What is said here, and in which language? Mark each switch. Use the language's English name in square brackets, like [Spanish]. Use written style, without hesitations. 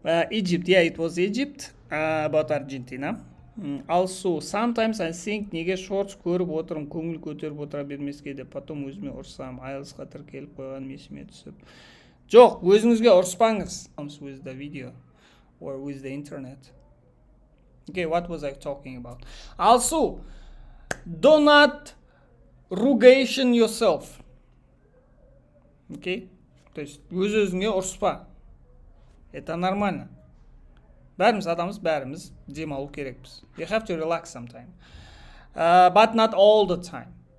[English] Egypt, yeah, it was Egypt, about Argentina. Also, sometimes I think [Kazakh] неге шортс көріп отырмын, көңіл көтеріп отыра бермеске деп, потом өзіме ұрсам, IELTS-қа тіркеліп қойған есіме түсіп. Жоқ, өзіңізге ұрыспаңыз. [English] With the video or with the internet. Okay, what was I talking about? Also, do not rugiation yourself. Okay? [Russian] То есть, [Kazakh] өз-өзіңе ұрыспа. [Russian] Это нормально. [Kazakh] Бәріміз адамыз, бәріміз демалу керекпіз. [English] You have to relax sometime. But not all the time.